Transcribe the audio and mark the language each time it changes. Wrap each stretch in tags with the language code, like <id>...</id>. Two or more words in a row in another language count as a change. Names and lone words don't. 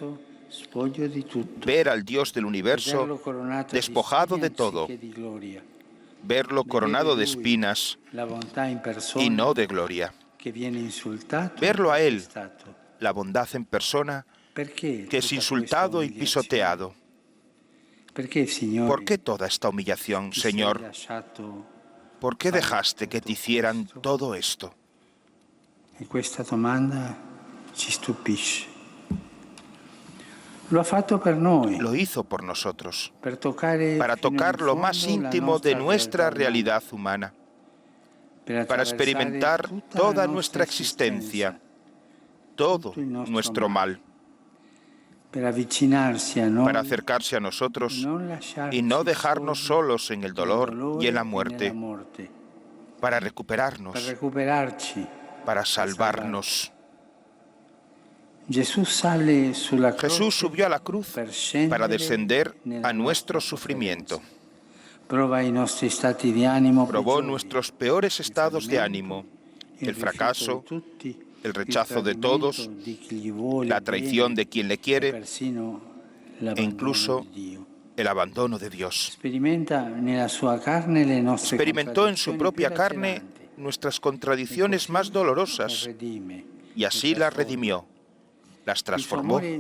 <es>ver al Dios del universo despojado de todo, verlo coronado de espinas y no de gloria, verlo a Él, la bondad en persona, que es insultado y pisoteado. ¿Por qué toda esta humillación, Señor? ¿Por qué dejaste que te hicieran todo esto?</es> <it>E questa domanda ci stupisce. Lo ha fatto per noi,</it> <es>Lo hizo por nosotros,</es> <it>per toccare</it> <es>para</es> <it>fino in</it> <es>tocar lo</es> <it>fondo</it> <es>más</es> <it>la</it> <es>íntimo de</es> <it>nostra</it> <es>nuestra</es> <it>realtà</it> <es>realidad humana,</es> <it>per</it> <es>para</es> <it>attraversare</it> <es>experimentar</es> <it>tutta</it> <es>toda</es> <it>la</it> <es>nuestra</es> <it>nostra</it> <es>existencia, todo</es> <it>il nostro</it> <es>nuestro mal,</es> <it>per avvicinarsi a noi,</it> <es>para acercarse a nosotros</es> <it>non lasciarci</it> <es>y no dejarnos</es> <it>soli</it> <es>solos en el dolor y en la muerte,</es> <it>nella morte,</it> <es>para</es> <it>per</it> <es>recuperarnos,</es> <it>recuperarci.</it> <es>para salvarnos.</es> <it>Gesù sale sulla croce</it> <es>Jesús subió a la cruz</es> <it>per scendere</it> <es>para descender</es> <it>nella</it> <es>a nuestro</es> <it>nostra</it> <es>sufrimiento.</es> <it>sofferenza. Prova i nostri stati di animo</it> <es>Probó</es> <it>peggiori,</it> <es>nuestros peores estados de ánimo,</es> <it>il</it> <es>el fracaso,</es> <it>rifiuto di tutti</it> <es>el rechazo de todos, la traición de quien le quiere e incluso el abandono de Dios. Experimentó en su propia carne nuestras contradicciones más dolorosas y así las redimió, las transformó.</es>